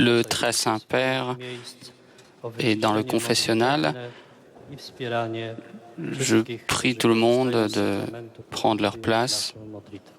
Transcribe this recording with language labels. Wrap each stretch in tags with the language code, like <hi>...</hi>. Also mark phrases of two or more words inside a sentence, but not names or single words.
<fr>Le Très Saint-Père</fr> <pl>miejsc o</pl> <fr>est dans le</fr> <pl>wyciszenie</pl> <fr>confessionnal.</fr> <pl>modlitewne i wspieranie</pl> <fr>Je</fr> <pl>wszystkich,</pl> <fr>prie</fr> <pl>którzy</pl> <fr>tout le monde</fr> <pl>korzystają z</pl> <fr>de</fr> <pl>sakramentu</pl> <fr>prendre leur</fr> <pl>połączenia</pl> <fr>place,</fr> <pl>naszą modlitwą.</pl>